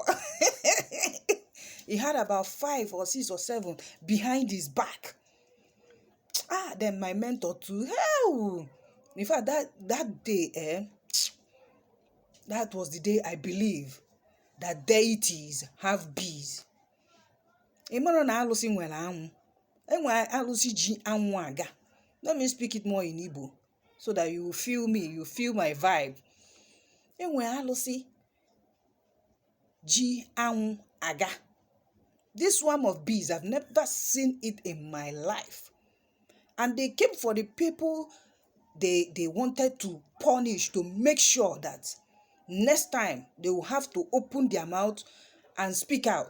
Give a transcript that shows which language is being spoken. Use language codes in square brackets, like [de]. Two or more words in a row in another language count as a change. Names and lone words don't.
[en] He had about 5 or 6 or 7 behind his back. Then my mentor too. Hell! In fact, that day, that was the day I believe that deities have bees. [ig] Na alụsị nwere anwụ. Enwe alụsị ji anwụ aga. [en] Let me speak it more in Igbo so that you feel me, you feel my vibe. [ig] Enwe alụsị ji anwụ aga. [en] This swarm of bees, I've never seen it in my life. And they came for the people they wanted to punish, to make sure that next time they will have to open their mouth and speak out.